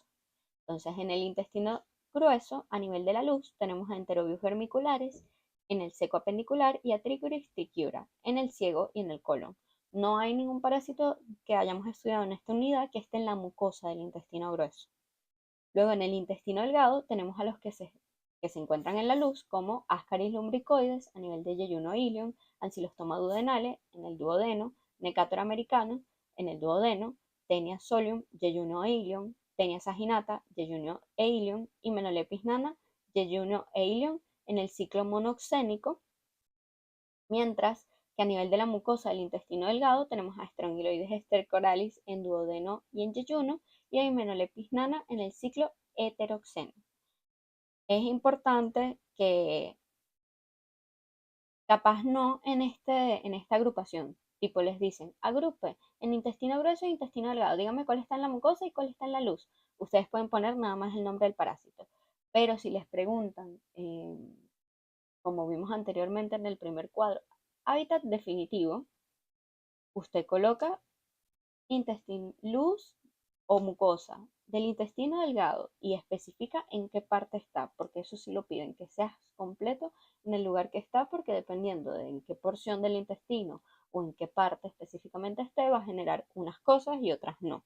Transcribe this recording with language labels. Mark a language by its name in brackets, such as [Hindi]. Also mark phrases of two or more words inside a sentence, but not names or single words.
[Spanish] Entonces, en el intestino grueso, a nivel de la luz, tenemos a enterobius vermiculares, en el seco apendicular y a Trichuris trichiura, en el ciego y en el colon. No hay ningún parásito que hayamos estudiado en esta unidad que esté en la mucosa del intestino grueso. Luego, en el intestino delgado, tenemos a los que se encuentran en la luz, como Ascaris lumbricoides a nivel de yeyuno ilium, Ancylostoma duodenale en el duodeno, Necator americano en el duodeno, Taenia solium, yeyuno ilium, Taenia saginata, yeyuno ilium y Menolepis nana, yeyuno ilium en el ciclo monoxénico, mientras que a nivel de la mucosa del intestino delgado tenemos a Strongyloides stercoralis en duodeno y en yeyuno, y a Hymenopilus nana en el ciclo heteroxeno. Es importante que capaz no en esta agrupación, tipo les dicen, agrupe en intestino grueso e intestino delgado, dígame cuál está en la mucosa y cuál está en la luz. Ustedes pueden poner nada más el nombre del parásito, pero si les preguntan, como vimos anteriormente en el primer cuadro, hábitat definitivo, usted coloca intestino, luz o mucosa del intestino delgado y especifica en qué parte está, porque eso sí lo piden, que seas completo en el lugar que está, porque dependiendo de en qué porción del intestino o en qué parte específicamente esté, va a generar unas cosas y otras no.